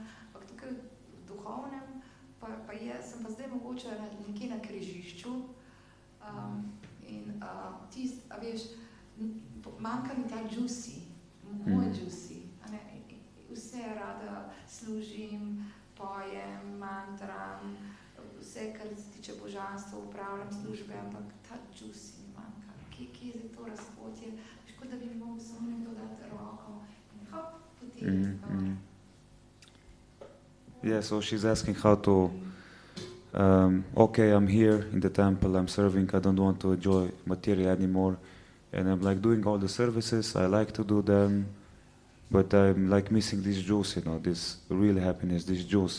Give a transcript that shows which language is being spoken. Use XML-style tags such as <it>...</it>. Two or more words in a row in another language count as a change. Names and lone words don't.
<sl>Ampak tukaj v duhovnem sem pa zdaj mogoče nekje na križišču in a veš, manjka mi ta juicy, moj juicy, vse rada služim, pojem, mantram, vse, kar se tiče božanstva, upravljam službe, ampak ta juicy mi manjka. Kje je to razpotje? Škoda, da bi mi mogel samo nekdo dati roko in hop, potem.</sl> <en>Yeah, so she's asking how to, okay, I'm here in the temple, I'm serving, I don't want to enjoy material anymore, and I'm like doing all the services, I like to do them, but I'm like missing this juice, this real happiness, this juice.</en>